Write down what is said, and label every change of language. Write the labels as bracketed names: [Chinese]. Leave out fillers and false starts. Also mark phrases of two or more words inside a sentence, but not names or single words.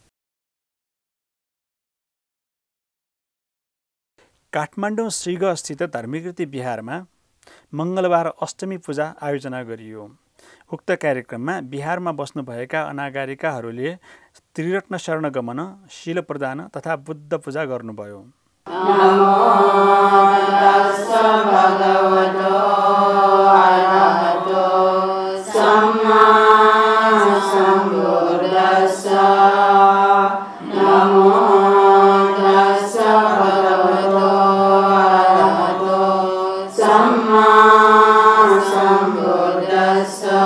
[Nepali] काठमाडौँ श्रीगा स्थित धर्मकीर्ति बिहारमा मंगलबार अष्टमी पूजा आयोजना गरियो। उक्त कार्यक्रममा बिहारमा बस्नुभएका अनागारिकाहरूले त्रिरत्न शरण गमन, शील प्रदान तथा बुद्ध पूजा गर्नुभयो। [Pali] नमो तस्स भगवतो अरहतो सम्मा सम्बुद्दस्स। नमो तस्स भगवतो अरहतो सम्मा सम्बुद्दस्स।